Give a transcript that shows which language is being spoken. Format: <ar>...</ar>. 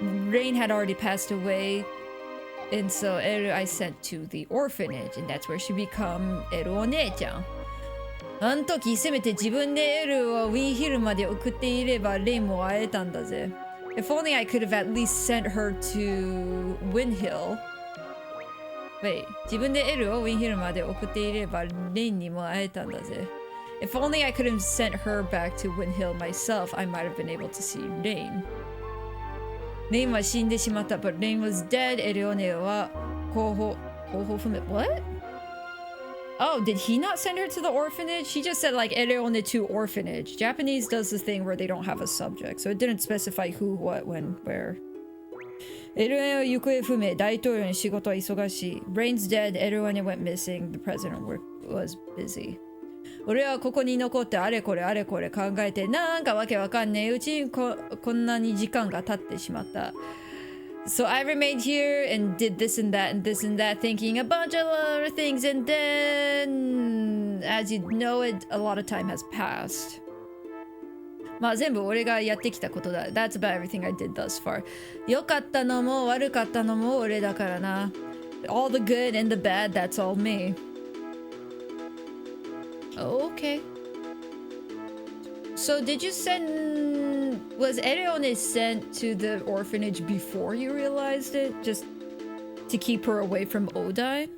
<en>Rain had already passed away. And so Eru I sent to the orphanage, and that's where she become Eru お姉ちゃん。</en> <ja>あの時せめて自分でエルをウィンヒルまで送っていればレイも会えたんだぜ。</ja> <en>If only I could have at least sent her to Windhill.</en> <ja>Wait, 自分でエルをウィンヒルまで送っていればレイにも会えたんだぜ。</ja> <en>If only I could have sent her back to Windhill myself, I might have been able to see Rain.</en> <ja>レインは死んでしまった。</ja> <en>But Rain was dead.</en> <ja>エレオネは候補不明。</ja> <en>What? Oh, did he not send her to the orphanage? He just said like Ereone to orphanage. Japanese does the thing where they don't have a subject, so it didn't specify who, what, when, where.</en> <ja>エルエンは行方不明、大統領の仕事は忙しい。</ja> <en>Rain's dead, Ereone went missing, the president was busy.</en> <ja>俺はここに残ってあれこれあれこれ考えてなんかわけわかんねえうちにこんなに時間が経ってしまった。</ja> <en>So I remained here and did this and that and this and that, thinking a bunch of other things, and then, as you know it, a lot of time has passed.</en> <ja>まあ全部俺がやってきたことだ。</ja> <en>That's about everything I did thus far.</en> <ja>良かったのも悪かったのも俺だからな。</ja> <en>All the good and the bad, that's all me. Okay. So did you send... Was Ereone sent to the orphanage before you realized it? Just to keep her away from Odine?</en>